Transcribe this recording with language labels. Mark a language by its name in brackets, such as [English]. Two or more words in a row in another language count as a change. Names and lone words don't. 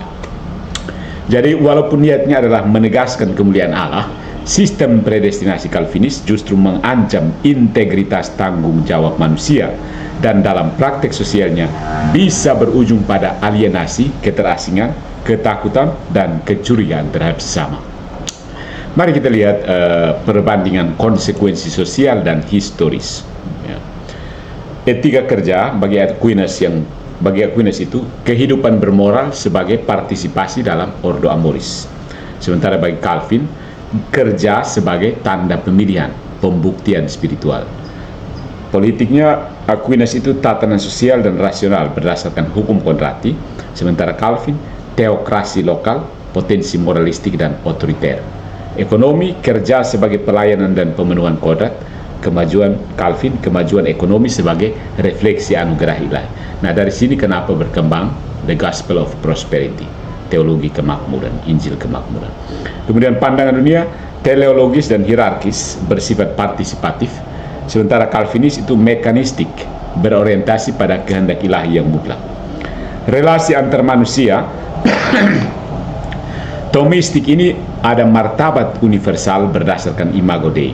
[Indonesian] Jadi walaupun niatnya adalah menegaskan kemuliaan Allah, sistem predestinasi Calvinis justru mengancam integritas tanggung jawab manusia, dan dalam praktek sosialnya bisa berujung pada alienasi, keterasingan, ketakutan, dan kecurigaan terhadap sesama. Mari kita lihat perbandingan konsekuensi sosial dan historis. Etika kerja bagi Aquinas itu kehidupan bermoral sebagai partisipasi dalam [Latin] ordo amoris. [Indonesian] Sementara bagi Calvin, kerja sebagai tanda pemilihan, pembuktian spiritual. Politiknya Aquinas itu tatanan sosial dan rasional berdasarkan hukum kodrati, sementara Calvin teokrasi lokal, potensi moralistik dan otoriter. Ekonomi, kerja sebagai pelayanan dan pemenuhan kodrat, kemajuan Calvin, kemajuan ekonomi sebagai refleksi anugerah ilahi. Nah, dari sini kenapa berkembang [English] the gospel of prosperity, [Indonesian] teologi kemakmuran, Injil kemakmuran. Kemudian pandangan dunia teleologis dan hierarkis, bersifat partisipatif, sementara Calvinis itu mekanistik, berorientasi pada kehendak ilahi yang mutlak. Relasi antar manusia Thomistik ini ada martabat universal berdasarkan [Latin] imago Dei.